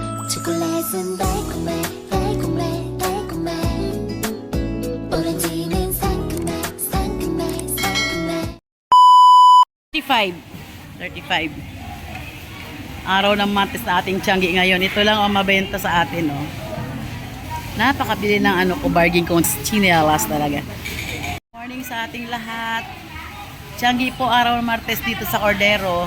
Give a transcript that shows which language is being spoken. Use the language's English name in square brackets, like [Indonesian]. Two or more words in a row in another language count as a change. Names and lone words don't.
[Korean] 초콜릿은 달콤해 달콤해 달콤해 오렌지는 상큼해 상큼해 상큼해 35. 35. [Filipino] Araw ng Martes na ating Tianggi ngayon. Ito lang ang mabenta sa atin, oh. Napakabili ng ano ko, bargain ko, chinelas talaga. Morning sa ating lahat. Tianggi po araw ng Martes dito sa Cordero.